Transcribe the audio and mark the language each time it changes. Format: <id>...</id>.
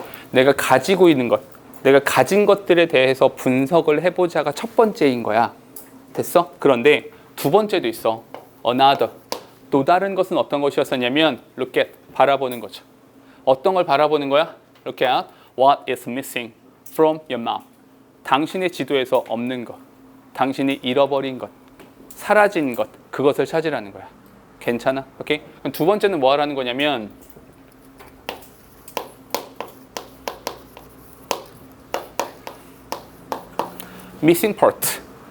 <ko>내가 가지고 있는 것, 내가 가진 것들에 대해서 분석을 해보자가 첫 번째인 거야. 됐어? 그런데 두 번째도 있어. another. 또 다른 것은 어떤 것이었었냐면</ko> <en>look at,</en> <ko>바라보는 거죠. 어떤 걸 바라보는 거야?</ko> <en>look at what is missing from your map.</en> <ko>당신의 지도에서 없는 것, 당신이 잃어버린 것, 사라진 것, 그것을 찾으라는 거야. 괜찮아? 오케이? 그럼 두 번째는 뭐 하라는 거냐면 missing part.</ko>